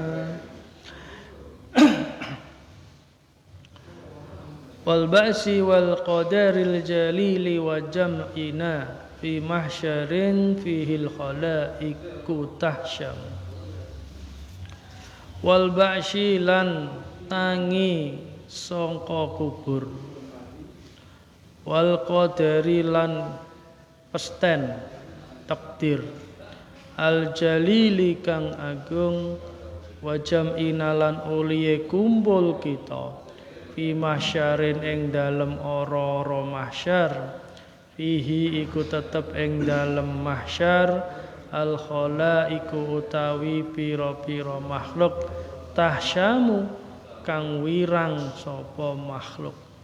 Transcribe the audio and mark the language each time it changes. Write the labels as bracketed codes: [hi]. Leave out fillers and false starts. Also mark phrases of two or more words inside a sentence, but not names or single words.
[ar] والبأس والقدر الجليل وجمعنا في محشر فيه الخلائق تهشم والبأس [jv] lan tangi sangka kubur [ar] والقدر [jv] lan pesten takdir [ar] الجليل [jv] kang agung [ar] وجمعنا [jv] lan uliye kumpul kita [ar] في محشر [jv] ing dalem ora-ora mahsyar fihi iku tetep ing dalem mahsyar [ar] الخلائق [jv] utawi pira-pira makhluk tahsyamu kang wirang sapa makhluk